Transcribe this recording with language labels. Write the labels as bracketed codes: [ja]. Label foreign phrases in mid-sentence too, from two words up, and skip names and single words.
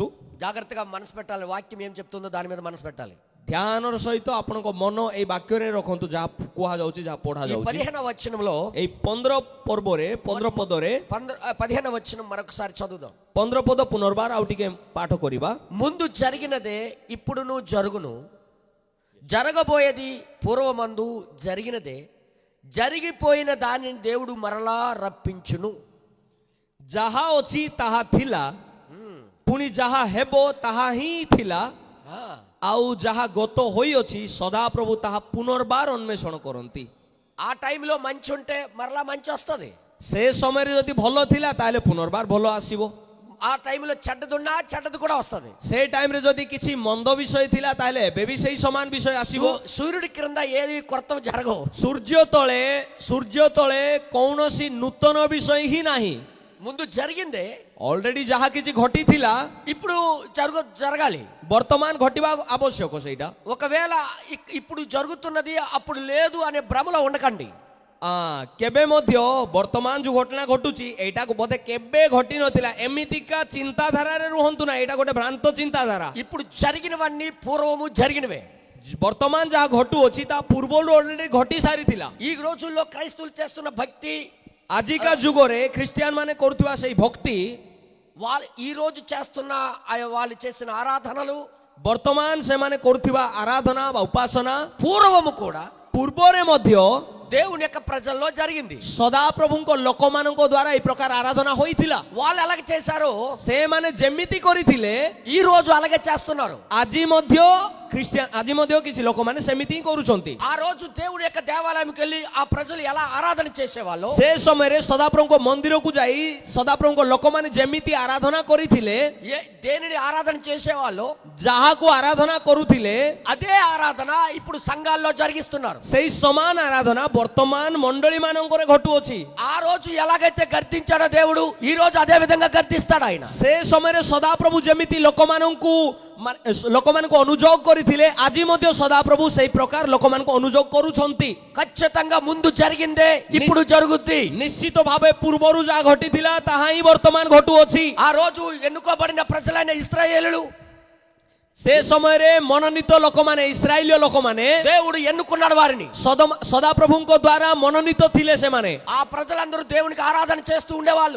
[te] జాగ్రత్తగా మనసు పెట్టాలి. వాక్యం ఏం చెప్తుందో దాని మీద మనసు పెట్టాలి. [or] ଧ୍ୟାନର ସହିତ ଆପଣଙ୍କ ମନ ଏଇ ବାକ୍ୟରେ ରଖନ୍ତୁ, ଯାହା କୁହାଯାଉଛି, ଯାହା ପଢା [te] ఈ [or] ଯାଉଛି। [te] 15వ వచనంలో, [or] ଏଇ 15 ପର୍ବରେ 15 ପଦରେ [te] 15వ వచనం మరొకసారి చదువుదాం. [or] 15 ପଦ పునర్ବାର ଆଉ ଟିକେ పాఠ କରିବା। [te] ముందు జరిగినదే ఇప్పుడును జరుగును, జరగబోయేది పూర్వమందు జరిగినదే, జరిగిపోయిన దానిని దేవుడు మరలా రప్పించును। [or] ଯାହା ଅଛି ତାହା ଥିଲା, ପୁଣି ଯାହା ହେବ ତାହା ହିଁ ଥିଲା, ଆଉ ଯାହା ଗତ ହୋଇଅଛି ସଦାପ୍ରଭୁ ତାହା ପୁନର୍ବାର ଅନ୍ୱେଷଣ କରନ୍ତି। [te] ఆ టైంలో మంచి ఉంటే మరలా మంచి వస్తుంది. [or] ସେ ସମୟରେ ଯଦି ଭଲ ଥିଲା ତାହେଲେ ପୁନର୍ବାର ଭଲ ଆସିବ. [te] ఆ టైంలో చెడ్డదున్నా చెడ్డది కూడా వస్తుంది. [or] ସେ ଟାଇମରେ ଯଦି କିଛି ମନ୍ଦ ବିଷୟ ଥିଲା ତାହେଲେ ଏବେ ବି ସେଇ ସମାନ ବିଷୟ ଆସିବ. [te] సూర్యుడి క్రింద ఏది కొత్త జరగవు. [or] ସୂର୍ଯ୍ୟ ତଳେ କୌଣସି ନୂତନ ବିଷୟ ହିଁ ନାହିଁ. [te] ముందు జరిగిందే [or] ଅଲରେଡି ଯାହା କିଛି ଘଟିଥିଲା [te] ఇప్పుడు జరగాలి. [or] ବର୍ତ୍ତମାନ ଘଟିବା ଆବଶ୍ୟକ. ସେଇଟା [te] ఒకవేళ ఇప్పుడు జరుగుతున్నది అప్పుడు లేదు అనే భ్రమలో ఉండకండి. [or] କେବେ ମଧ୍ୟ ବର୍ତ୍ତମାନ ଯୋଉ ଘଟଣା ଘଟୁଛି ଏଇଟାକୁ ବୋଧେ କେବେ ଘଟି ନଥିଲା ଏମିତିକା ଚିନ୍ତାଧାରାରେ ରୁହନ୍ତୁ ନା. ଏଇଟା ଗୋଟେ ଭ୍ରାନ୍ତ ଚିନ୍ତାଧାରା. [te] ఇప్పుడు జరిగినవన్నీ పూర్వము జరిగినవే. [or] ବର୍ତ୍ତମାନ ଯାହା ଘଟୁଅଛି ତା ପୂର୍ବରୁ ଅଲରେଡି ଘଟି ସାରିଥିଲା. [te] ఈ రోజుల్లో క్రైస్తవులు చేస్తున్న భక్తి, [or] ଆଜିକା ଯୁଗରେ ଖ୍ରୀଷ୍ଟିଆନ ମାନେ କରୁଥିବା ସେଇ ଭକ୍ତି, [te] వాళ్ళు ఈ రోజు చేస్తున్న వాళ్ళు చేసిన ఆరాధనలు, [or] ବର୍ତ୍ତମାନ ସେମାନେ କରୁଥିବା ଆରାଧନା ବା ଉପାସନା [te] పూర్వము కూడా [or] ପୂର୍ବରେ ମଧ୍ୟ [te] దేవుని యొక్క ప్రజల్లో జరిగింది. [or] ସଦାପ୍ରଭୁଙ୍କ ଲୋକମାନଙ୍କ ଦ୍ୱାରା ଏହି ପ୍ରକାର ଆରାଧନା ହୋଇଥିଲା. [te] వాళ్ళు అలాగే చేశారు, [or] ସେମାନେ ଯେମିତି କରିଥିଲେ [te] ఈ రోజు అలాగే చేస్తున్నారు. [or] ଆଜି ମଧ୍ୟ କିଛି ଲୋକମାନେ ସେମିତି ହିଁ କରୁଛନ୍ତି. [te] ఆ రోజు దేవుని యొక్క దేవాలయంకి వెళ్ళి ఆ ప్రజలు ఎలా ఆరాధన చేసేవాళ్ళు, [or] ସେ ସମୟରେ ସଦାପ୍ରଭୁଙ୍କ ମନ୍ଦିରକୁ ଯାଇ ସଦାପ୍ରଭୁଙ୍କ ଲୋକମାନେ ଯେମିତି ଆରାଧନା କରିଥିଲେ, [te] దేనిని ఆరాధన చేసేవాళ్ళు, [or] ଯାହାକୁ ଆରାଧନା କରୁଥିଲେ, [te] అదే ఆరాధన ఇప్పుడు సంఘాల్లో జరిగిస్తున్నారు. [or] ସେଇ ସମାନ ଆରାଧନା ବର୍ତ୍ତମାନ ମଣ୍ଡଳୀ ମାନଙ୍କରେ ଘଟୁଅଛି. [te] ఆ రోజు ఎలాగైతే గర్తించాడో దేవుడు ఈ రోజు అదే విధంగా గర్తిస్తాడు ఆయన. [or] ସେ ସମୟରେ ସଦାପ୍ରଭୁ ଯେମିତି ଲୋକମାନଙ୍କୁ ଅନୁଯୋଗ କରିଥିଲେ, ଆଜି ମଧ୍ୟ ସଦାପ୍ରଭୁ ସେଇ ପ୍ରକାର ଲୋକମାନଙ୍କୁ ଅନୁଯୋଗ କରୁଛନ୍ତି. [te] ఖచ్చితంగా ముందు జరిగిందే ఇప్పుడు జరుగుద్ది. [or] ନିଶ୍ଚିତ ଭାବେ ପୂର୍ବରୁ ଯାହା ଘଟିଥିଲା ତାହା ହିଁ ବର୍ତ୍ତମାନ ଘଟୁଅଛି. [te] ఆ రోజు ఎన్నుకోబడిన ప్రజలైన ఇశ్రాయేలులు, [or] ସେ ସମୟରେ ମନୋନୀତ ଲୋକମାନେ, ଇସ୍ରାଏଲୀୟ ଲୋକମାନେ, [te] దేవుడు ఎన్నుకున్నాడు వారిని. [or] ସଦାପ୍ରଭୁଙ୍କ ଦ୍ୱାରା ମନୋନୀତ ଥିଲେ ସେମାନେ. [te] ఆ ప్రజలందరూ దేవునికి ఆరాధన చేస్తూ ఉండేవాళ్ళు.